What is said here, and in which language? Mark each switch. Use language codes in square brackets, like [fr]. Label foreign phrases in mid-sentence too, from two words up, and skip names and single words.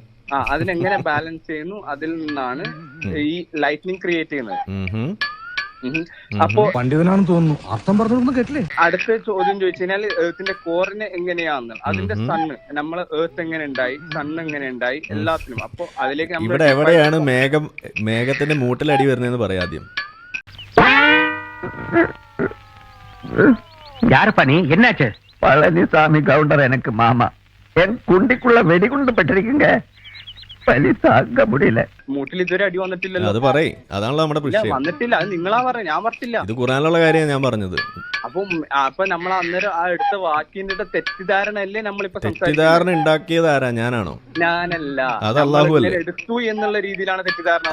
[ml] അതിനെങ്ങനെ ബാലൻസ് ചെയ്യുന്നു, അതിൽ നിന്നാണ് ഈ [en] lightning create [ml] ചെയ്യുന്നത്. അപ്പോ പണ്ഡിതനാണെന്ന് തോന്നുന്നു, അർത്ഥം പറഞ്ഞൊന്നും കേട്ടില്ലേ? അടുത്ത ചോദ്യം ചോദിച്ചു കഴിഞ്ഞാൽ ഏർത്തിന്റെ കോറിന് എങ്ങനെയാന്ന്, അതിന്റെ സണ്ണ്, നമ്മള് ഏർത്ത് എങ്ങനെ ഉണ്ടായി, സണ്ണ് എങ്ങനെ ഉണ്ടായി, എല്ലാത്തിനും. അപ്പൊ അതിലേക്ക് ഇവിടെ എവിടെയാണ് മേഘത്തിന്റെ മൂട്ടിലടി വരുന്നതെന്ന് പറയാം ആദ്യം. [ta] யாருப்பா நீ? என்னாச்சு? பழனிசாமி கவுண்டர் எனக்கு மாமா. என் குண்டிக்குள்ள வெடிகுண்டு பட்டிருக்குங்க. பலி தாங்க முடியல. [ml] മൂട്ടിൽ ഇതുവരെ അടി വന്നിട്ടില്ലല്ലോ. അത് പറയ്, അതാണല്ലോ നമ്മുടെ വിഷയം. വന്നിട്ടില്ല, അത് നിങ്ങളാ പറഞ്ഞ, ഞാൻ പറഞ്ഞില്ല. ഇത് ഖുറാനുള്ള കാര്യമാണ് ഞാൻ പറഞ്ഞത്. അപ്പൊ നമ്മൾ അന്നേരം ആ എടുത്ത വാക്കിന്റെ തെറ്റിദ്ധാരണ അല്ലേ നമ്മളിപ്പോ തെറ്റിദ്ധാരണ ഉണ്ടാക്കിയത് ആരാ? ഞാനാണോ? ഞാനല്ല. അത് അല്ലാഹു അല്ലേ? എടുത്തു എന്നുള്ള രീതിയിലാണ് തെറ്റിദ്ധാരണ.